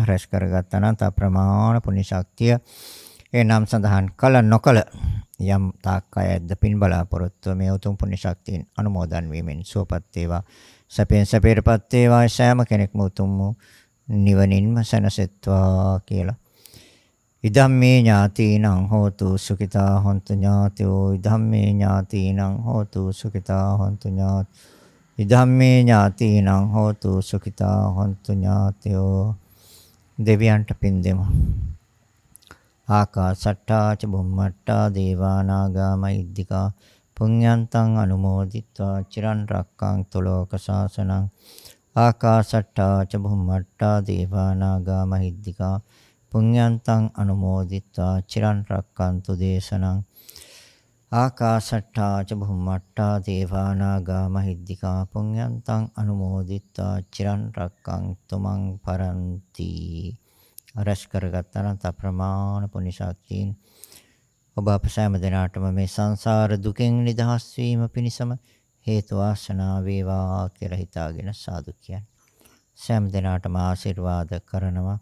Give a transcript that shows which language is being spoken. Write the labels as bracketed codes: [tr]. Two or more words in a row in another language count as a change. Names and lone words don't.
[si] රැස් කරගත් අනන්ත අප්‍රමාණ පුණ්‍ය ශක්තිය ඒ නම් සඳහන් කල නොකල යම් තාක් අයද්ද පින් බලාපොරොත්තු මේ උතුම් පුණ්‍ය ශක්තියෙන් අනුමෝදන් වීමෙන් සුවපත් වේවා. සැපෙන් සැපේටපත් වේවා. සෑම කෙනෙක්ම උතුම් නිවනින්ම සැනසෙත්වා කියලා. [pi] ඉදම්මේ ඥාතීනං හෝතු සුඛිතා හොන්තු ඥාතයෝ. ඉදම්මේ ඥාතීනං හෝතු සුඛිතා හොන්තු ඥාත. ඉදම්මේ ඥාතීනං හෝතු සුඛිතා හොන්තු ඥාතයෝ. [si] දෙවියන්ට පින් දෙමු. [pi] ආකාසට්ටා ච බුම්මට්ටා දේවා නාග මහිද්దికා පුඤ්ඤන්තං අනුමෝදිත්වා චිරන් රක්ඛන්තු ලෝක සාසනං. ආකාසට්ටා ච බුම්මට්ටා දේවා නාග මහිද්దికා පුඤ්ඤන්තං අනුමෝදිත්වා චිරන් රක්ඛන්තු දේශනං. ආකාසට්ටා ච බුම්මට්ටා දේවා නාග මහිද්దికා පුඤ්ඤන්තං අනුමෝදිත්වා චිරන් රක්ඛන්තු මං පරන්ති. [si] රැස් කරගත් අනන්ත ප්‍රමාණ පුණ්‍ය ශක්තියින් ඔබ අප සෑම දිනාටම මේ සංසාර දුකෙන් නිදහස් වීම පිණිසම හේතු වාසනා වේවා කියලා හිතාගෙන සාදු කියන්නේ. සෑම දිනාටම ආශිර්වාද කරනවා.